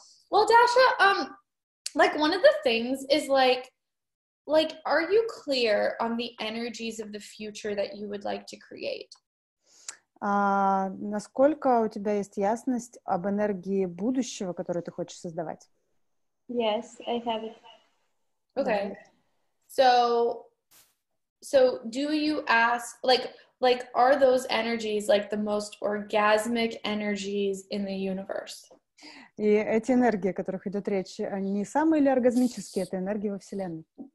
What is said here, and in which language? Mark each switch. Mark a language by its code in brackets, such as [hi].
[en] Well, Dasha, like one of the things is like, are you clear on the energies of the future that you would like to create? [ru] Насколько у тебя есть ясность об энергии будущего, которую ты хочешь создавать? [en] Yes, I have it. Okay. So do you ask, like, are those energies like the most orgasmic energies in the universe? [ru] И эти энергии, о которых идет речь, они не самые ли оргазмические? Это энергии во Вселенной.